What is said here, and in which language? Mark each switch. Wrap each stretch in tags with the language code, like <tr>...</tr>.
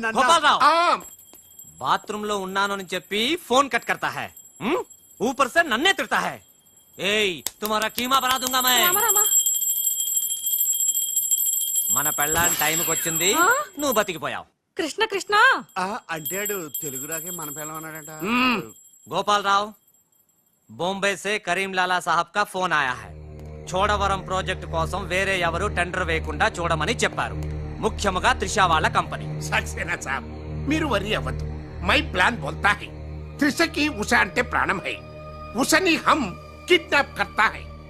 <te>Gopalarao bathroom లో ఉన్నాను అని చెప్పి ఫోన్ కట్</te> <hi>करता है, ऊपर से नन्हे तिरता है.</hi> <te>ఏయ్</te> <hi>तुम्हारा कीमा बना दूंगा मैं.</hi> <te>మన పెళ్ళాన్ టైంకి వచ్చింది, నువ్వు బతికిపోయావు. కృష్ణ కృష్ణ అంటాడు తెలుగు రాకే మన పిల్లం అన్నాడట.</te> <hi>గోపాలరావు बॉम्बे से करीम लाला साहब का फोन आया है.</hi> <te>చోడవరం ప్రాజెక్ట్ కోసం వేరే ఎవరు టెండర్ వేయకుండా చూడమని చెప్పారు, ముఖ్యంగా త్రిషా వాళ్ళ కంపెనీ. సక్సేనా సాబ్, మీరు వరి అవ్వద్దు. మై ప్లాన్ బోల్తా హై. త్రిషకి ఉషా అంటే ప్రాణం హై. ఉషని హమ్ కిడ్నాప్ కర్తా హై.</te>